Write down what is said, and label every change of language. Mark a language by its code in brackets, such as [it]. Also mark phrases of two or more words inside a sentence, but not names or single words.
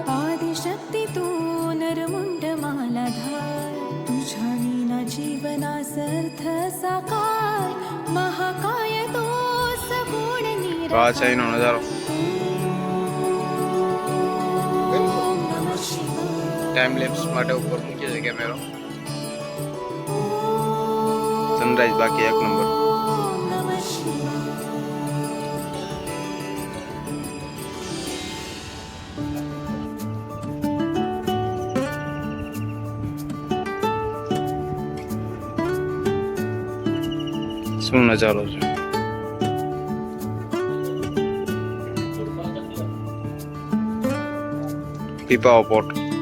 [mr] आदिशक्ती तू नरमुंड मालाधार, तुझ्या विना जीवनास अर्थ साकार, महाकाय तू सगुण निराकार। [gu] આ છે એનો નજારો. [sa] ओम नमः शिवाय, [en] time lapse [gu] માટે ઉપર મૂકીએ છે કેમેરો. સનરાઈઝ બાકી એક નંબર. [sa] ओम नमः शिवाय। [gu] શું નજારો છે. પીપાઓ પોર્ટ.